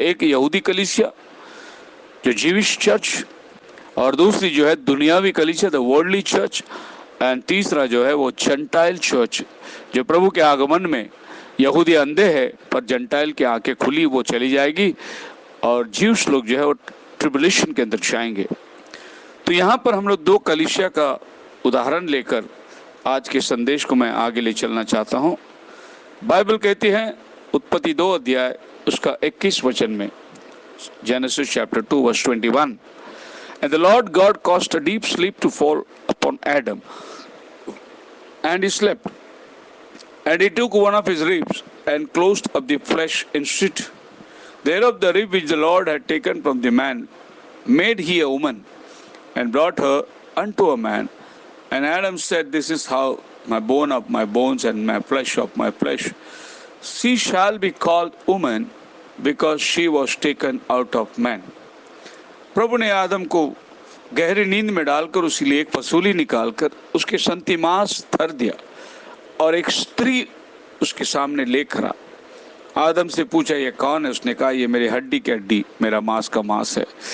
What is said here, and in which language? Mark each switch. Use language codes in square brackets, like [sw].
[hi] एक यहूदी कलीसिया जो जीविश चर्च, और दूसरी जो है दुनियावी कलीसिया [en] the worldly church, [hi] एंड तीसरा जो है वो जेंटाइल चर्च, जो प्रभु के आगमन में यहूदी अंधे है पर जेंटाइल की आंखें खुली, वो चली जाएगी, और ज्यूस लोग जो है वो ट्रिबुलेशन के अंदर जाएंगे। तो यहाँ पर हम लोग 2 कलीसिया का उदाहरण लेकर आज के संदेश को मैं आगे ले चलना चाहता हूँ। बाइबल कहती है उत्पत्ति 2 अध्याय उसका 21 वचन में, [en] Genesis chapter 2 verse 21, and the Lord God caused a deep sleep to fall upon Adam, and he slept, and he took one of his ribs and closed up the flesh in it. Thereof the rib which the Lord had taken from the man made he a woman, and brought her unto a man. And Adam said, This is how my bone of my bones and my flesh of my flesh. She shall be called woman, because she was taken out of man. [hi] प्रभु ने आदम को गहरी नींद में डालकर उसके लिए एक फसूली निकालकर उसके संतिमांस धर दिया, और एक स्त्री उसके सामने ले खड़ा। आदम से पूछा, ये कौन है? उसने कहा, ये मेरी हड्डी की हड्डी, मेरा मांस का मांस है।